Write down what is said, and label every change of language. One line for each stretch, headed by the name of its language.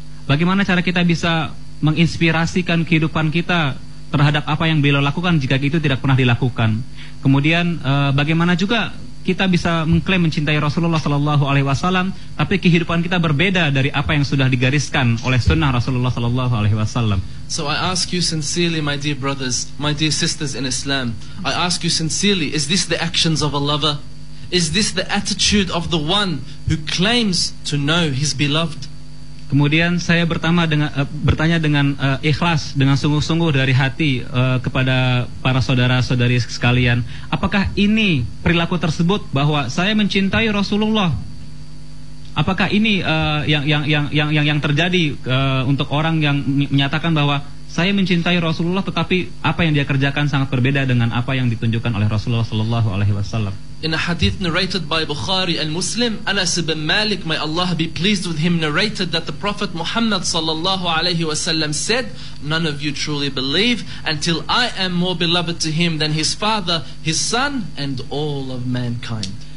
Indonesian: Bagaimana cara kita bisa menginspirasikan kehidupan kita terhadap apa yang beliau lakukan jika itu tidak pernah dilakukan? Kemudian bagaimana juga kita bisa mengklaim mencintai Rasulullah sallallahu alaihi wasallam tapi kehidupan kita berbeda dari apa yang sudah digariskan oleh sunnah Rasulullah sallallahu alaihi wasallam?
English: So I ask you sincerely, my dear brothers, my dear sisters in Islam, I ask you sincerely, is this the actions of a lover? Is this the attitude of the one who claims to know his beloved?
Indonesian: Kemudian saya bertanya dengan ikhlas, dengan sungguh-sungguh dari hati kepada para saudara-saudari sekalian, apakah ini perilaku tersebut bahwa saya mencintai Rasulullah? Apakah ini yang terjadi untuk orang yang menyatakan bahwa saya mencintai Rasulullah tetapi apa yang dia kerjakan sangat berbeda dengan apa yang ditunjukkan oleh Rasulullah sallallahu alaihi wasallam?
English: In a hadith narrated by Bukhari and Muslim, Anas ibn Malik, may Allah be pleased with him, narrated that the Prophet Muhammad sallallahu alaihi wasallam said, "None of you truly believe until I am more beloved to him than his father, his son, and all of mankind."